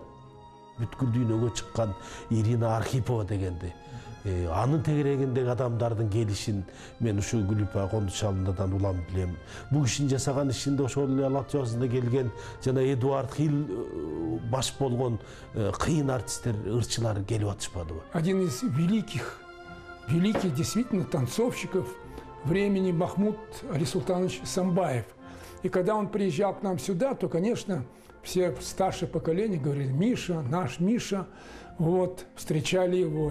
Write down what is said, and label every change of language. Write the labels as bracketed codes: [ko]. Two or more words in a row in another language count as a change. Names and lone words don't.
[ky] Бүткүл дүйнөгө чыккан Ирина Архипова дегенди. Анын тегерегиндеги адамдардын келишин мен ушу Кулипа Кандучаловнадан улам билем. Бул кишинин жасаган ишинде ошол эле Ала тоо жазында келген жана Эдуард Хилл баш болгон кыйын артисттер, ырчылар келип атышпадыбы? [ru] Один из великих действительно танцовщиков времени Махмуд Алисултанович Самбаев. И когда он приезжал к нам сюда, то, конечно, все старшее поколение говорили: Миша, наш Миша. Вот, встречали его.